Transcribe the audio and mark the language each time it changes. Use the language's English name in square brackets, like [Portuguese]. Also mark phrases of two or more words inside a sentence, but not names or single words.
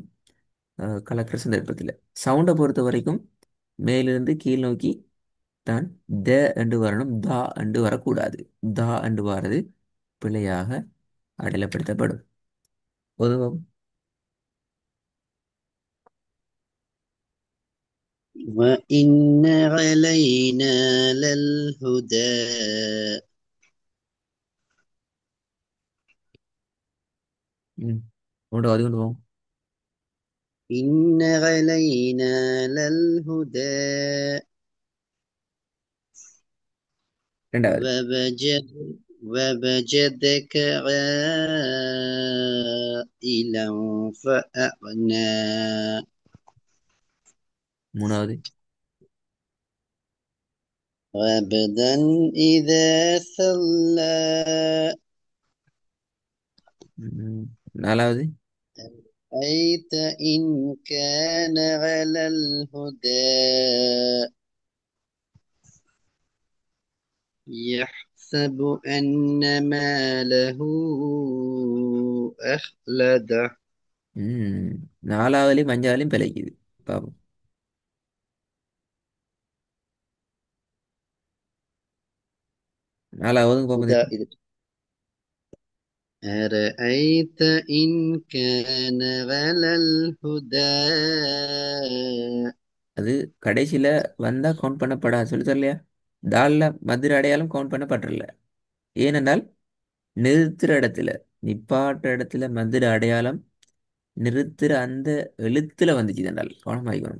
[Tamil] கலக்கிற சந்தர்ப்பத்தில் சவுண்டை பொறுத்த வரைக்கும் மேலிருந்து கீழ் நோக்கி தான் த என்று வரணும், தா என்று வரக்கூடாது. தா என்று வர்றது பிழையாக அடையாளப்படுத்தப்படும். பொதுவாக [Arabic] وإن علينا للهدى [Tamil] ம் கொண்டு அது கொண்டு போவோம். [Arabic] إن علينا للهدى [Tamil] ரெண்டாவது. [Arabic] ووجد ووجدك عائلا فأغنى [Tamil] மூணாவது. [Arabic] عبدا إذا صلى [Tamil] ம் நாலாவது. [Arabic] أيت إن كان على الهدى يحسب أن ماله أخلده [Tamil] ம் நாலாவதுலையும் அஞ்சாவதுலையும் பிழைக்குது. பாப்போம். நாலாவதும் பார்ப்போம் هدى தெரியும். [Arabic] إذا أرأيت إن كان على الهدى [Tamil] அது கடைசியில வந்தா கவுண்ட் பண்ணப்படாது சொல்லி தரலையா? தால்ல மதுர அடையாளம் கவுண்ட் பண்ணப்பட்டுறல. ஏனென்றால் நிறுத்துற இடத்துல, நிப்பாட்டுற இடத்துல மதுர அடையாளம் நிறுத்துற அந்த எழுத்துல வந்துச்சு என்றால் கவனமாயிக்கணும்.